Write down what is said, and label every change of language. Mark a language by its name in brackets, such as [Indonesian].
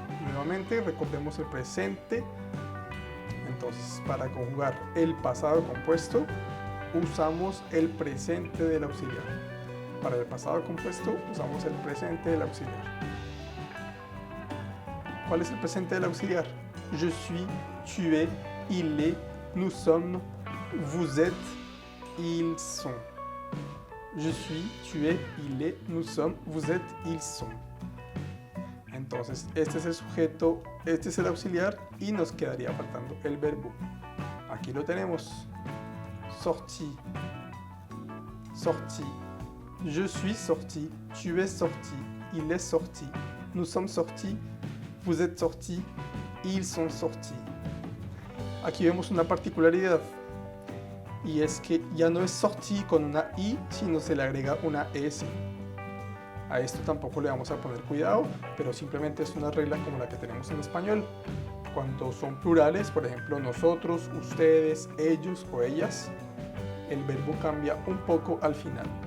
[Spanish] Nuevamente recordemos el presente. Entonces para conjugar el pasado compuesto usamos el presente del auxiliar. Para el pasado compuesto usamos el presente del auxiliar. ¿Cuál es el presente del auxiliar? [French] Je suis, tu es, il est, nous sommes, vous êtes, ils sont. je suis, tu es, il est, nous sommes, vous êtes, ils sont. [Spanish] Entonces, este es el sujeto, este es el auxiliar y nos quedaría faltando el verbo. Aquí lo tenemos. Sorti, sorti. [French] Je suis sorti, tu es sorti, il est sorti, nous sommes sortis, vous êtes sortis, ils sont sortis. [Spanish] Aquí vemos una particularidad y es que ya no es sorti con una i, sino se le agrega una s. A esto tampoco le vamos a poner cuidado, pero simplemente es una regla como la que tenemos en español. Cuando son plurales, por ejemplo, nosotros, ustedes, ellos o ellas, el verbo cambia un poco al final.